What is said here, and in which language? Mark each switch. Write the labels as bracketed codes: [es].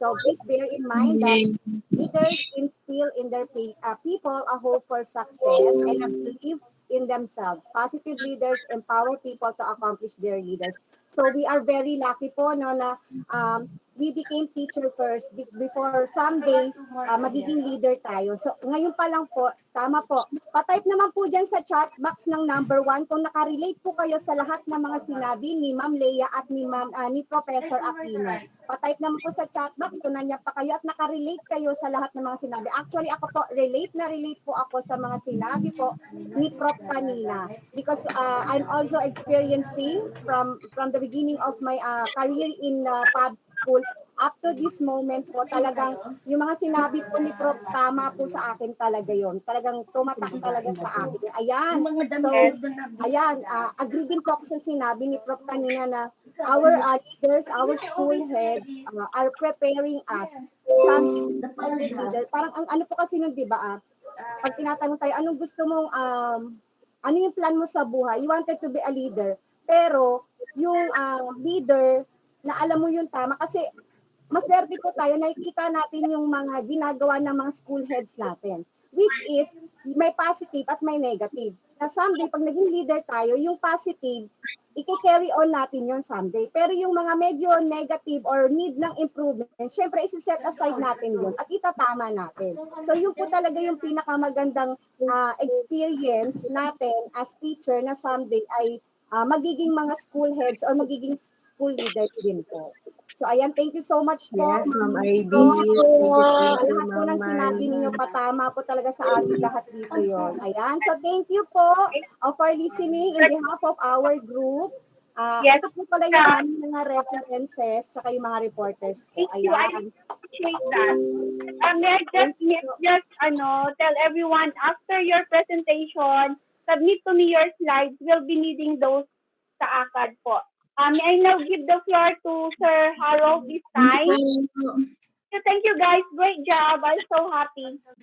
[en] So please bear in mind that leaders instill in their people a hope for success and a belief in themselves. Positive leaders empower people to accomplish their leaders. So we are very lucky po no na we became teacher first before someday [tl] magiging leader tayo. So ngayon pa lang po, tama po. Pa-type naman po dyan sa chat box ng number 1 kung nakarelate po kayo sa lahat ng mga sinabi ni Ma'am Leia at ni Professor Aquino. Pa-type naman po sa chat box kung nandiyan pa kayo at nakarelate kayo sa lahat ng mga sinabi. Actually ako po, relate po ako sa mga sinabi po ni Prof kanina [en] because I'm also experiencing from the beginning of my career in public school up to this moment [tl] po, talagang yung mga sinabi po ni Prof, tama po sa akin talaga yon. Talagang tumatak talaga sa akin. Ayan. So, ayan, agree din po ako sa sinabi ni Prof kanina na [en] our leaders, our school heads are preparing us. Something leader. [tl] Parang ang ano po kasi nun, di ba, pag tinatanong tayo, anong gusto mong, ano yung plan mo sa buhay? [en] You wanted to be a leader. [tl] Pero, yung leader, na alam mo yung tama, kasi maswerte po tayo, nakikita natin yung mga ginagawa ng mga school heads natin, which is may positive at may negative. Na someday, pag naging leader tayo, yung positive, i-carry on natin yon someday. Pero yung mga medyo negative or need ng improvement, syempre isi-set aside natin yun at itatama natin. So yun po talaga yung pinakamagandang experience natin as teacher na someday ay magiging mga school heads or magiging school leader din po. [en] So, ayan, thank you so much po. Yes, Ma'am Ivy. Thank you. Thank you, [tl] Lahat po ng [en] Ma'am. [tl] sinabi ninyo, patama po talaga sa amin lahat dito yon. [en] Ayan, so thank you po for listening in behalf of our group. Yes. [tl] Ito po pala yung aming mga references tsaka yung mga reporters po. [en] Thank you. I Ayan. appreciate that. May I just tell everyone, after your presentation, submit to me your slides. We'll be needing those [tl] sa ACAD po. [en] May I now give the floor to Sir Harold this time. Thank you guys. Great job. I'm so happy.